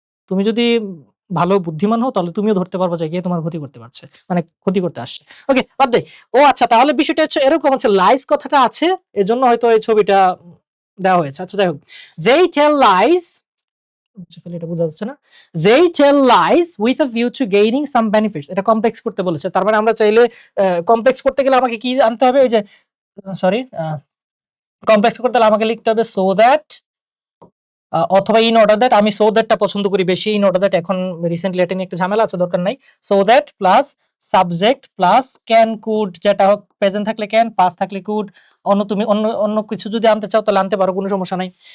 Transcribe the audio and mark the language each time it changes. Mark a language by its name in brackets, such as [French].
[Bangla] তুমি যদি ভালো বুদ্ধিমান হও তাহলে তুমিও ধরতে পারবা যে কে তোমার ক্ষতি করতে পারছে। মানে ক্ষতি করতে আসছে। ওকে, বাদ দে। ও আচ্ছা, তাহলে বিষয়টা হচ্ছে এরকম হচ্ছে, লাইস কথাটা আছে এজন্য হয়তো এই ছবিটা দেওয়া হয়েছে। আচ্ছা যাই হোক। [English] They tell lies, [Bangla] এটা বোঝা যাচ্ছে না। [English] They tell lies with a view to gaining some benefits. [Bangla] এটা কমপ্লেক্স করতে বলেছে। তার মানে আমরা চাইলে কমপ্লেক্স করতে গেলে আমাকে কি আনতে হবে? ওই যে সরি, কমপ্লেক্স করতে হলে আমাকে লিখতে হবে [English] so that [Bangla] অথবা ইন অর্ডার দ্যাট। আমি সো দ্যাটটা পছন্দ করি বেশি, ইন অর্ডার দ্যাট এখন রিসেন্টলি এটা নিয়ে একটা ঝামেলা আছে, দরকার নাই। So that plus subject plus can could, যেটা হোক, প্রেজেন্ট থাকলে ক্যান, পাস্ট থাকলে কুড, তুমি অন্য কিছু যদি আনতে চাও তাহলে আনতে পারো, কোনো সমস্যা নাই।